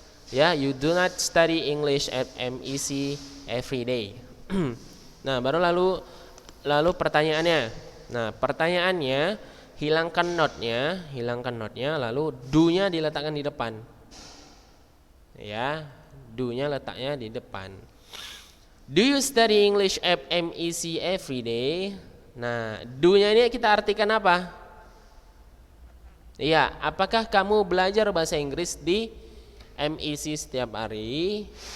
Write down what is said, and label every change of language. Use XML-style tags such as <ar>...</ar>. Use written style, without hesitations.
<en>Ya, you do not study English at MEC every day.</en> <id>Nah, baru lalu pertanyaannya. Nah, pertanyaannya hilangkan not-nya, lalu do-nya diletakkan di depan. Ya, do-nya letaknya di depan.</id> <en>Do you study English at MEC every day?</en> <id>Nah, do-nya ini kita artikan apa? Iya, apakah kamu belajar bahasa Inggris di MEC setiap hari?</id>